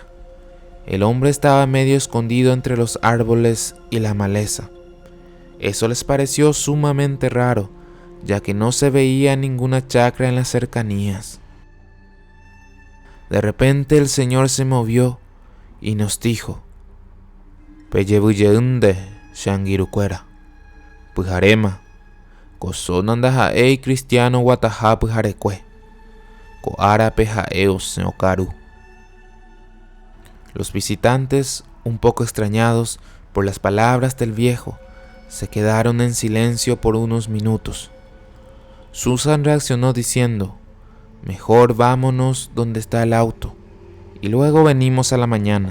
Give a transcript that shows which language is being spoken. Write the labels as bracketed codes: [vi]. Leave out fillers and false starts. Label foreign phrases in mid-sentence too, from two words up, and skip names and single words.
[es] El hombre estaba medio escondido entre los árboles y la maleza. Eso les pareció sumamente raro, ya que no se veía ninguna chacra en las cercanías. De repente el señor se movió y nos dijo: "Peyebuyeunde, Shangirucuera, Pujarema, Cosonanda jaei cristiano Guatajá Pujarecue, Coara Pejaeo Seocaru". Los visitantes, un poco extrañados por las palabras del viejo, se quedaron en silencio por unos minutos. Susan reaccionó diciendo: "Mejor vámonos donde está el auto, y luego venimos a la mañana".